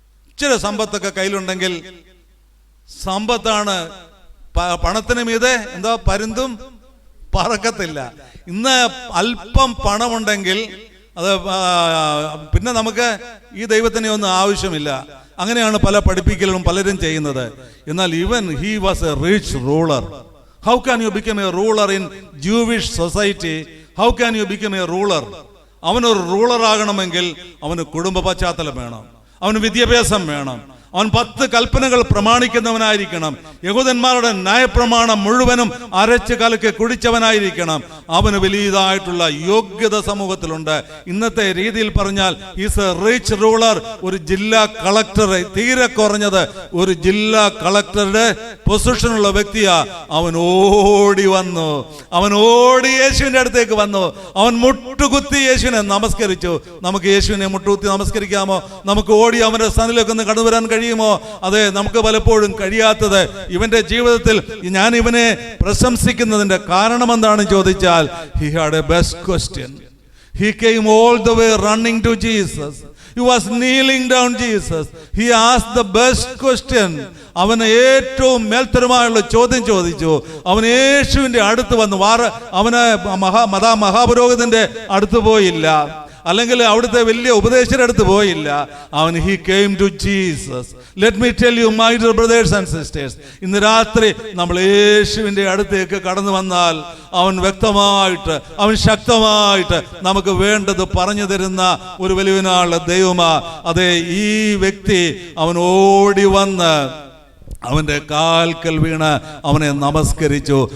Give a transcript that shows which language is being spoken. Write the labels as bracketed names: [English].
[Malayalam] ഇച്ചിരി സമ്പത്തൊക്കെ കയ്യിലുണ്ടെങ്കിൽ, സമ്പത്താണ് പണത്തിന് മീതെ എന്താ പരുന്തും പറക്കത്തില്ല. ഇന്ന് അല്പം പണമുണ്ടെങ്കിൽ അത് പിന്നെ നമുക്ക് ഈ ദൈവത്തിനെ ഒന്നും ആവശ്യമില്ല. അങ്ങനെയാണ് പല പഠിപ്പിക്കലും പലരും ചെയ്യുന്നത്. [English] എന്നാൽ he was a rich ruler. How can you become a ruler in Jewish society? How can you become a ruler? [Malayalam] അവനൊരു റൂളർ ആകണമെങ്കിൽ അവന് കുടുംബ പശ്ചാത്തലം വേണം, അവന് വിദ്യാഭ്യാസം വേണം, അവൻ 10 കൽപ്പനകൾ പ്രമാണിക്കുന്നവനായിരിക്കണം, യഹൂദന്മാരുടെ ന്യായപ്രമാണം മുഴുവനും അരച്ച് കലക്കി കുടിച്ചവനായിരിക്കണം. അവന് വലിയതായിട്ടുള്ള യോഗ്യത സമൂഹത്തിലുണ്ട്. ഇന്നത്തെ രീതിയിൽ പറഞ്ഞാൽ [English] Is a rich ruler. [Malayalam] ഒരു ജില്ലാ കളക്ടർ, തീരെ കുറഞ്ഞത് ഒരു ജില്ലാ കളക്ടറുടെ പൊസിഷനുള്ള വ്യക്തിയാ. അവൻ ഓടി വന്നു, അവൻ ഓടി യേശുവിന്റെ അടുത്തേക്ക് വന്നു, അവൻ മുട്ടുകുത്തി യേശുവിനെ നമസ്കരിച്ചു. നമുക്ക് യേശുവിനെ മുട്ടുകുത്തി നമസ്കരിക്കാമോ? നമുക്ക് ഓടി അവന്റെ സ്ഥാനത്തിലേക്ക് ഒന്ന് കടന്നു വരാൻ കഴിയുമോ? അതെ, നമുക്ക് പലപ്പോഴും കഴിയാത്തത്. ഇവന്റെ ജീവിതത്തിൽ ഞാൻ ഇവനെ പ്രശംസിക്കുന്നതിന്റെ കാരണം എന്താണെന്ന് ചോദിച്ചാൽ, [English] he had a best question. He came all the way running to Jesus. He was kneeling down Jesus. He asked the best question. [Malayalam] അവന് ഏറ്റവും മേൽത്തരമായുള്ള ചോദ്യം ചോദിച്ചു. അവൻ യേശുവിന്റെ അടുത്ത് വന്നു. അവന് മഹാപുരോഹിതന്റെ അടുത്ത് പോയില്ല, അല്ലെങ്കിൽ അവിടുത്തെ വലിയ ഉപദേശയുടെ അടുത്ത് പോയില്ല. അവൻ [English] he came to Jesus. Let me tell you, my dear brothers and sisters, [Malayalam] ഇന്ന് രാത്രി നമ്മൾ യേശുവിന്റെ അടുത്തേക്ക് കടന്നു വന്നാൽ അവൻ വ്യക്തമായിട്ട്, അവൻ ശക്തമായിട്ട് നമുക്ക് വേണ്ടത് പറഞ്ഞു തരുന്ന ഒരു വലിയവനാളുടെ ദൈവമാ. അതെ, ഈ വ്യക്തി അവൻ ഓടി വന്ന് അവന്റെ കാൽക്കൽ വീണ് അവനെ നമസ്കരിച്ചു.